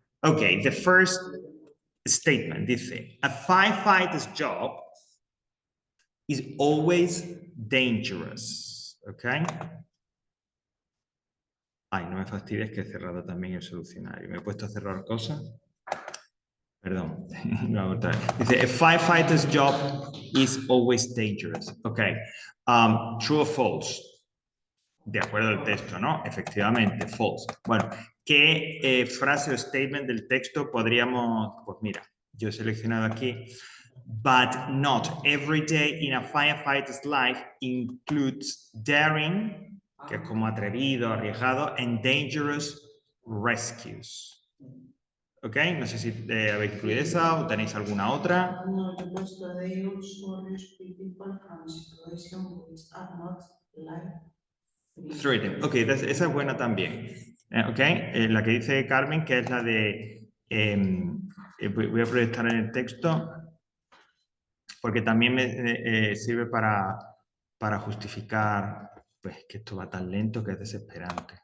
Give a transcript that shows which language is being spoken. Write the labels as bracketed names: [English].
[English] Ok, the first statement dice, a firefighter's job is always dangerous, ¿ok? [Spanish] Ay, no me fastidies que he cerrado también el solucionario. ¿Me he puesto a cerrar cosas? Perdón. [English] Dice, a firefighter's job is always dangerous. [Spanish] Ok. [English] True or false? [Spanish] De acuerdo al texto, ¿no? Efectivamente, false. Bueno, ¿qué frase o statement del texto podríamos...? Pues mira, yo he seleccionado aquí. [English] But not every day in a firefighter's life includes daring, [Spanish] que es como atrevido, arriesgado, [English] and dangerous rescues. ¿Ok? [Spanish] No sé si habéis incluido esa o tenéis alguna otra. No, yo he puesto [English] they also rescue people from situations which are not life Threatening. [Spanish] Ok, esa es buena también. Ok, la que dice Carmen, que es la de... voy a proyectar en el texto porque también me sirve para justificar pues, que esto va tan lento que es desesperante.